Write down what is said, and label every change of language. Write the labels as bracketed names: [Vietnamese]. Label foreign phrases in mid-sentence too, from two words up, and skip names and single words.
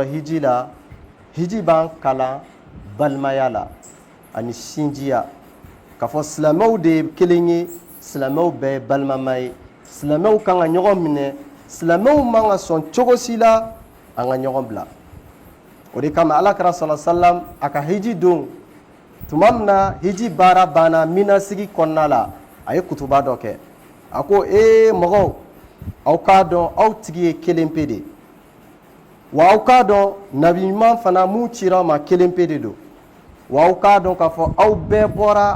[Bambara] hiji la hiji b'an kalan balimaya la ani sinjiya k'a fɔ silamɛw de ye kelen ye silamɛw bɛɛ ye balimama ye silamɛw kan ka ɲɔgɔn minɛ silamɛw man ka sɔn cogo si la an ka ɲɔgɔn bila o de kama alakira sallallahu [Arabic] عليه وسلم [Bambara] a ka hiji don tuma min na hiji baara banna minasigi kɔnɔna la a ye kutuba dɔ kɛ a ko mɔgɔw aw k'a dɔn aw tigi ye kelen pe de wa aw k'a dɔn nabi ɲuman fana mun cira aw ma kelen pe de don wa aw k'a dɔn k'a fɔ aw bɛɛ bɔra